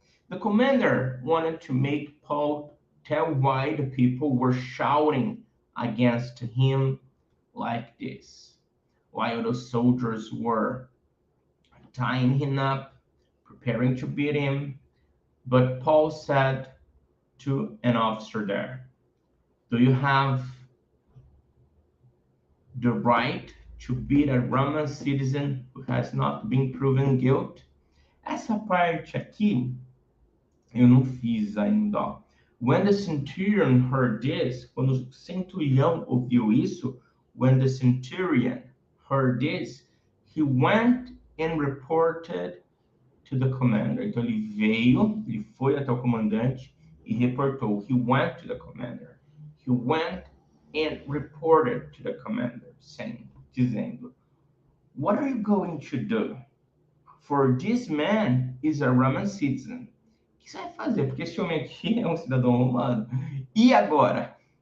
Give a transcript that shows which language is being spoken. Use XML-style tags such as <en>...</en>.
<en>The commander wanted to make Paul tell why the people were shouting against him like this, while the soldiers were tying him up, preparing to beat him. But Paul said to an officer there, "Do you have the right to beat a Roman citizen who has not been proven guilty?"</en> <pt>Essa parte aqui eu não fiz ainda, ó.</pt> <en>When the centurion heard this,</en> <pt>quando o centurião ouviu isso,</pt> <en>when the centurion heard this, he went and reported to the commander.</en> <pt>Então ele foi até o comandante e reportou.</pt> <en>He went to the commander. He went and reported to the commander,</en> <pt>dizendo,</pt> <en>"What are you going to do? For this man is a Roman citizen."</en> <pt>O que você vai fazer? Porque esse homem aqui é um cidadão romano. E agora?</pt>